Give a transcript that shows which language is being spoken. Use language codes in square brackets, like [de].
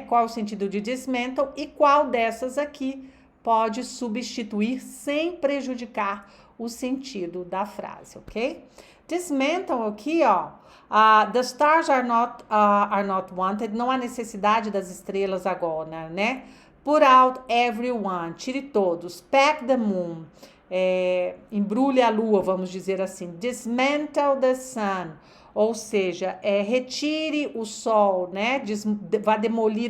[pt] Qual é o sentido de dismantle e qual dessas aqui pode substituir sem prejudicar o sentido da frase, ok? Dismantle aqui, ó. [en] The stars are not wanted. [pt] Não há necessidade das estrelas agora, né? [en] Put out everyone. [pt] Tire todos. [en] Pack the moon. [pt] Embrulhe a lua, vamos dizer assim. [en] Dismantle the sun. [pt] Ou seja, retire o sol, né? Vá demolir.